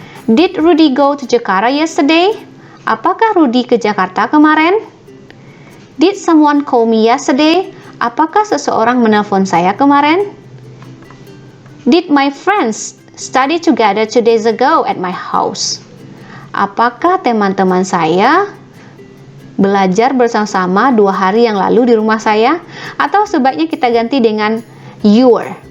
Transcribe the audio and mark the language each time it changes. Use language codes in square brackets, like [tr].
[en] Did Rudy go to Jakarta yesterday? [id] Apakah Rudy ke Jakarta kemarin? [en] Did someone call me yesterday? [id] Apakah seseorang menelpon saya kemarin? [en] Did my friends study together 2 days ago at my house? [id] Apakah teman-teman saya belajar bersama-sama 2 hari yang lalu di rumah saya? Atau sebaiknya kita ganti dengan your.